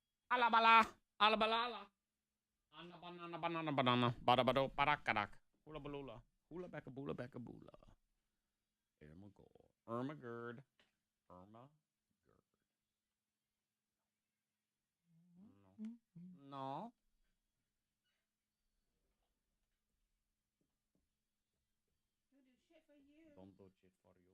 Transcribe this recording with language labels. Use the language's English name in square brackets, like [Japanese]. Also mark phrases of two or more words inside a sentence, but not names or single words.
[English] Alabala. Alabalala. Banana, banana, banana. Badabado, barakadak. Hula balula. Hula backaboola, backaboola. Irma Gerd. Irma Gerd. No. Don't do shit for you.